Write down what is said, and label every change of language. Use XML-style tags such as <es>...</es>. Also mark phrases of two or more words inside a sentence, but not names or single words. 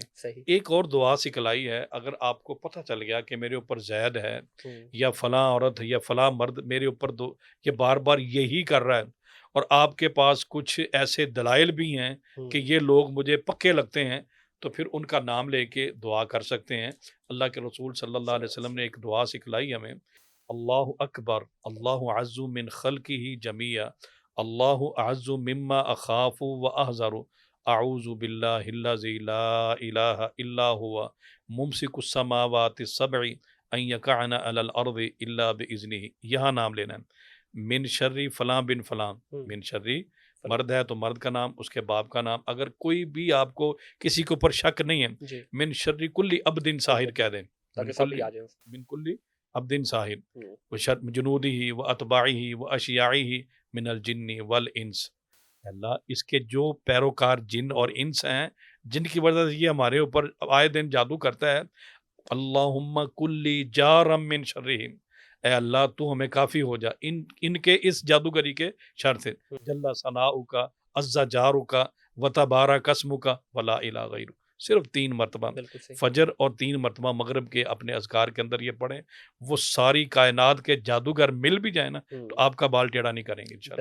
<ur>ایک اور دعا سکھلائی ہے، اگر آپ کو پتہ چل گیا کہ میرے اوپر زید ہے یا فلاں عورت یا فلاں مرد میرے اوپر یہ بار بار یہی کر رہا ہے، اور آپ کے پاس کچھ ایسے دلائل بھی ہیں کہ یہ لوگ مجھے پکے لگتے ہیں، تو پھر ان کا نام لے کے دعا کر سکتے ہیں۔ اللہ کے رسول صلی اللہ علیہ وسلم نے ایک دعا سکھلائی ہمیں،</ur> <ar>اللہ اکبر، اللہ اعز من خلقہ جمیعا، اللہ اعز مما اخاف و احذر، اعوذ باللہ الذی لا الہ الا هو ممسک السماوات السبع ان یقعن علی الارض الا باذنہ،</ar> <ur>یہاں نام لینا ہے،</ur> <ar>من شر فلاں بن فلاں، من شر</ar> <ur>مرد ہے تو مرد کا نام، اس کے باپ کا نام، اگر کوئی بھی آپ کو کسی کے اوپر شک نہیں ہے، جی</ur> <ar>من شر کل عبد ساحر</ar> <ur>کہہ دیں،</ur> <ar>من</ar> <ur>تاکہ سب کل ہی آ جائیں۔</ur> <ar>من کل عبد ساحر و شر جنودہ و اتباعہ و اشیاعہ من الجن والانس،</ar> <ur>اللہ اس کے جو پیروکار جن اور انس ہیں جن کی وجہ سے یہ ہمارے اوپر آئے دن جادو کرتا ہے،</ur> <ar>اللہم کلی جارم من شرہم،</ar> <ur>اے اللہ تو ہمیں کافی ہو جا ان کے اس جادوگری کے شر سے،</ur> <ar>جل ثناؤک عز جارک و تبارک اسمک ولا الہ غیرک،</ar> <ur>صرف 3 مرتبہ بالکل صحیح۔ فجر اور 3 مرتبہ مغرب کے اپنے اذکار کے اندر یہ پڑھیں، وہ ساری کائنات کے جادوگر مل بھی جائیں نا تو آپ کا بال ٹیڑھا نہیں کریں گے انشاءاللہ۔</ur>